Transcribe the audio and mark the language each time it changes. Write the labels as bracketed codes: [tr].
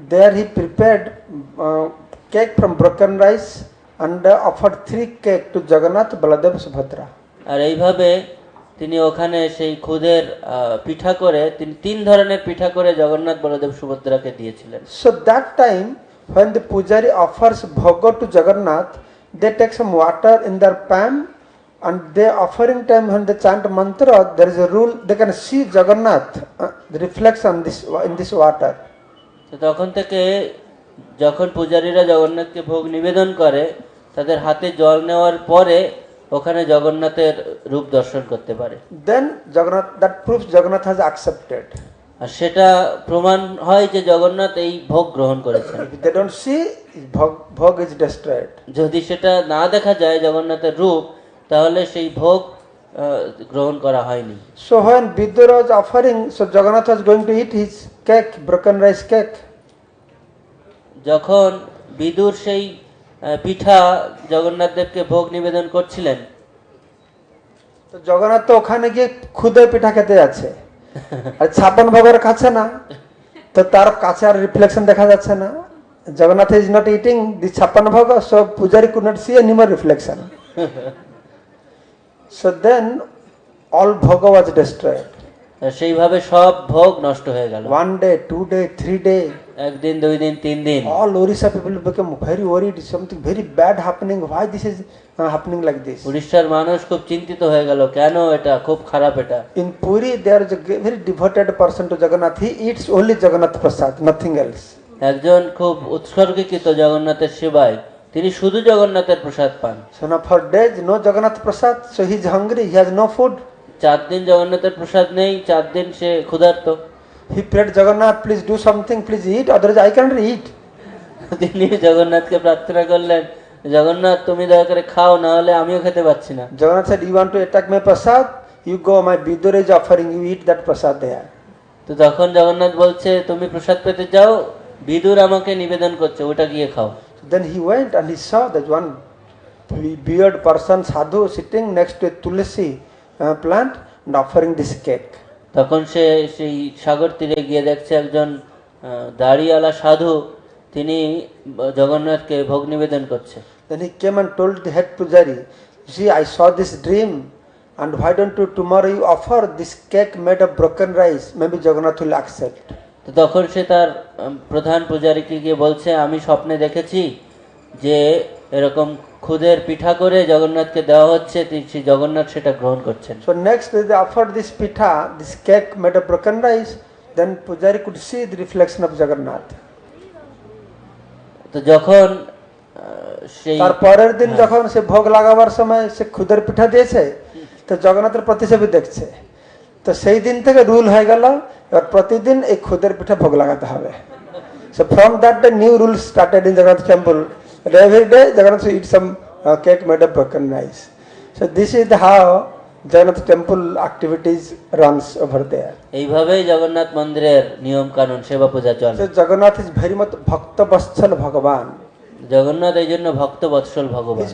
[en] There he prepared cake from broken rice and offered 3 cake to Jagannath, Baladev, Subhadra. [bn] আর এইভাবে তিনি ওখানে সেই খুদের পিঠা করে তিনি 3 ধরনের পিঠা করে জগন্নাথ, বলদেব, সুভদ্রাকে দিয়েছিলেন। [en] So that time when the pujari offers bhoga to Jagannath, they take some water in their pan, and they offering time when they chant mantra, there is a rule they can see Jagannath, the reflection in this water. [bn] তো তখন থেকে যখন পূজারীরা জগন্নাথকে ভোগ নিবেদন করে, তাদের হাতে জল নেওয়ার পরে ওখানে জগন্নাথের রূপ দর্শন করতে পারে। [en] Then Jagannath, that proves Jagannath has accepted. [bn] আর সেটা প্রমাণ হয় যে জগন্নাথ এই ভোগ গ্রহণ করেছেন। [en] If they don't see, bhog is destroyed. [bn] যদি সেটা না দেখা যায় জগন্নাথের রূপ, তাহলে সেই ভোগ গ্রহণ করা হয়নি। [en] So when Vidura was offering, so Jagannath was going to eat his cake, broken rice cake. [bn] যখন বিদুর সেই পিঠা জগন্নাথ দেবকে ভোগ নিবেদন করছিলেন, তো জগন্নাথ তো ওখানে গিয়ে খুদে পিঠা খেতে যাচ্ছে, আর 56 ভোগের কাছে না, তো তার কাছে আর রিফ্লেকশন দেখা যাচ্ছে না। [en] Jagannath is not eating the 56 bhoga, so pujari could not see any more reflection. So then all bhoga was destroyed. [bn] সেইভাবে সব ভোগ নষ্ট হয়ে গেল। [en] 1 day, 2 day, 3 day. [bn] একদিন, 2 দিন, 3 দিন। [en] All Orissa people became very worried. Something very bad happening. Why this is happening like this? [bn] উড়িষ্যার মানুষ খুব চিন্তিত হয়ে গেল, কেন এটা, খুব খারাপ এটা। [en] In Puri there is a very devoted person to Jagannath. He eats only Jagannath prasad, nothing else. [bn] একজন খুব উৎসর্গীকৃত জগন্নাথের সেবায়, তিনি শুধু জগন্নাথের প্রসাদ পান। [en] So now for days no Jagannath prasad, so he is hungry. He has no food. [bn] 4 দিন জগন্নাথের প্রসাদ নেই, 4 দিন সে ক্ষুধার্ত। [en] He prayed, Jagannath, please do something, please eat, otherwise I cannot eat. [bn] তিনি জগন্নাথকে প্রার্থনা করলেন, জগন্নাথ তুমি দয়া করে খাও, না হলে আমিও খেতে পাচ্ছি না। [en] Jagannath said, you want to attack my prasad? You go, my Vidura is offering, you eat that prasad there. [bn] তো তখন জগন্নাথ বলছে, তুমি প্রসাদ পেতে যাও, বিদুর আমাকে নিবেদন করছে, ওটা গিয়ে খাও। [en] Then he went and he saw that one bearded person, sadhu, sitting next to a tulsi plant and offering this cake. [bn] তখন সে সেই সাগর তীরে গিয়ে দেখছে একজন দাড়িওয়ালা সাধু, তিনি জগন্নাথকে ভোগ নিবেদন করছে। [en] Then he came and told the head pujari, see, I saw this dream, and why don't you tomorrow you offer this cake made of broken rice, maybe Jagannath will accept. [bn] তো তখন সে তার প্রধান পূজারীকে গিয়ে বলছে, আমি স্বপ্নে দেখেছি যে এরকম খুদের পিঠা করে জগন্নাথকে দেওয়া হচ্ছে, শ্রী জগন্নাথ সেটা গ্রহণ করছেন। [en] So next day they offered this pitha, this cake made of broken rice, then pujari could see the reflection of Jagannath. [bn] তো যখন সেই তার পরের দিন যখন সে ভোগ লাগাবার সময় সে খুদের পিঠা দিয়েছে, তো জগন্নাথের প্রতিছবি দেখছে। তো সেই দিন থেকে রুল হয়ে গেল, এবার প্রতিদিন এই খুদের পিঠা ভোগ লাগাতে হবে। [en] So from that day new rules started in Jagannath temple. Every day Jagannath should eat some cake made of broken rice. So this is how Jagannath temple activities runs over there. [bn] এইভাবেই জগন্নাথ মন্দিরের নিয়ম কানুন সেবা পূজা চলে। [en] So Jagannath is very much bhakta vatsal Bhagavan. [bn] Jagannath এই জন্য ভক্ত বৎসল ভগবান,